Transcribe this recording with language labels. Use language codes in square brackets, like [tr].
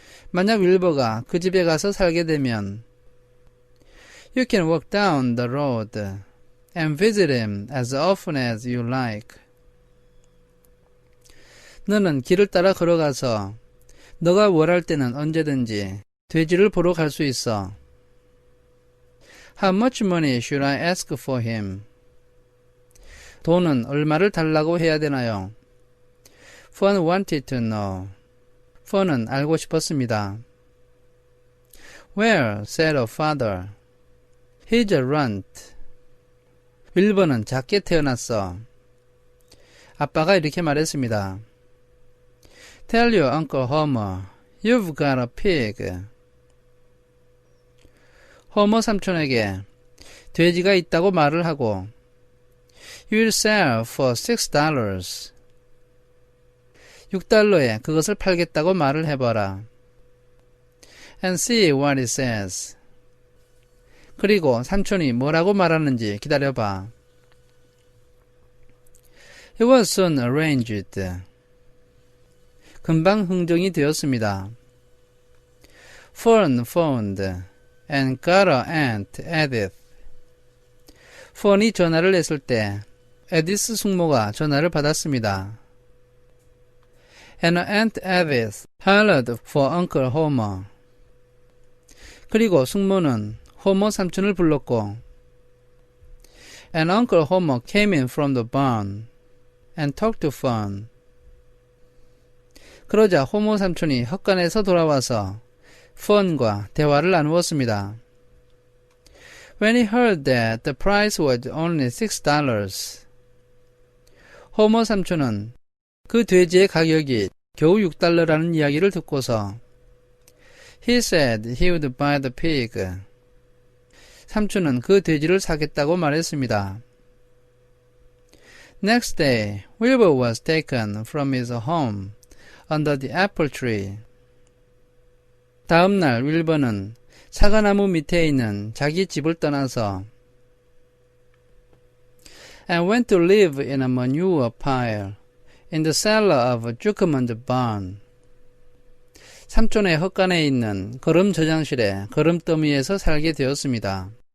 [ko] 만약 윌버가 그 집에 가서 살게 되면 [en] You can walk down the road and visit him as often as you like. [ko] 너는 길을 따라 걸어가서 너가 원할 때는 언제든지 돼지를 보러 갈 수 있어. [en] How much money should I ask for him? [ko] 돈은 얼마를 달라고 해야 되나요? [en] Fun wanted to know. [ko] 펀은 알고 싶었습니다. [en] Well, said her father. He's a runt. [ko] 윌버는 작게 태어났어. 아빠가 이렇게 말했습니다. [en] Tell your Uncle Homer, you've got a pig. [ko] 호머 삼촌에게 돼지가 있다고 말을 하고 [en] You'll sell for $6. [ko] 6달러에 그것을 팔겠다고 말을 해봐라. [en] And see what it says. [ko] 그리고 삼촌이 뭐라고 말하는지 기다려봐. [en] It was soon arranged. [ko] 금방 흥정이 되었습니다. [en] Fern phoned and got her aunt Edith. [ko] 펀이 전화를 했을 때 에디스 숙모가 전화를 받았습니다. [en] And her aunt Edith hollered for Uncle Homer. [ko] 그리고 숙모는 호머 삼촌을 불렀고 [en] And Uncle Homer came in from the barn and talked to Fern. [ko] 그러자 호머 삼촌이 헛간에서 돌아와서 펀과 대화를 나누었습니다. [en] When he heard that the price was only $6, [ko] 호머 삼촌은 그 돼지의 가격이 겨우 6달러라는 이야기를 듣고서 [en] He said he would buy the pig. [ko] 삼촌은 그 돼지를 사겠다고 말했습니다. [en] Next day, Wilbur was taken from his home under the apple tree. [ko] 다음 날 윌버는 사과나무 밑에 있는 자기 집을 떠나서 [en] and went to live in a manure pile in the cellar of Zuckerman's barn. [ko] 삼촌의 헛간에 있는 거름 저장실의 거름더미에서 살게 되었습니다.